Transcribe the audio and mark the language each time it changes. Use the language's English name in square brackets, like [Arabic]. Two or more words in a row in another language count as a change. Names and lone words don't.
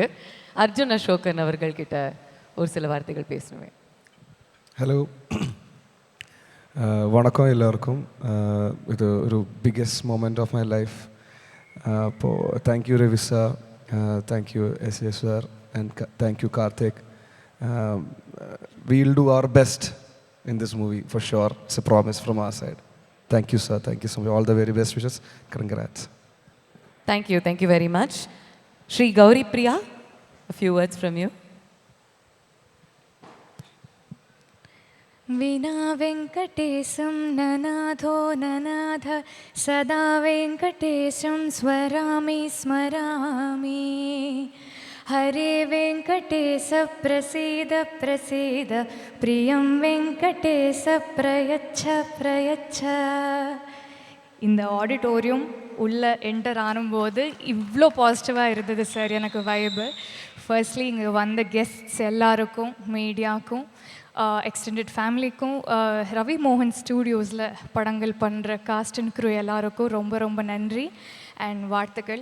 [Tamil] அர்ஜுன் அசோகன் அவர்கள்கிட்ட ஒரு சில வார்த்தைகள் பேசணுமே. ஹலோ, வணக்கம் எல்லாருக்கும். இது ஒரு [English] biggest moment of my life. அப்போது thank you Ravi sir, thank you S sir, and thank you Karthik. We'll do our best in this movie for sure. It's a promise from our side. Thank you, sir. Thank you so much. All the very best wishes. Congrats. Thank you very much. Shri Gauri Priya, a few words from you. [Sanskrit] विना वेङ्कटेशं ननाथो ननाथ सदा वेङ्कटेशं स्मरामि स्मरामि. हरे वेङ्कटेश प्रसीद प्रसीद प्रियं वेङ्कटेश प्रयच्छ प्रयच्छ. [Tamil] இந்த ஆடிட்டோரியம் உள்ளே என்டர் ஆனும்போது இவ்வளோ பாசிட்டிவாக இருந்தது சார். எனக்கு [English] vibe firstly [Tamil] இங்கே வந்த கெஸ்ட்ஸ் எல்லாருக்கும், மீடியாவுக்கும், [English] extended family, [Tamil] ரவி மோகன் ஸ்டூடியோஸில் படங்கள் பண்ணுற [English] cast and crew [Tamil] எல்லாருக்கும் ரொம்ப ரொம்ப நன்றி அண்ட் வாழ்த்துக்கள்.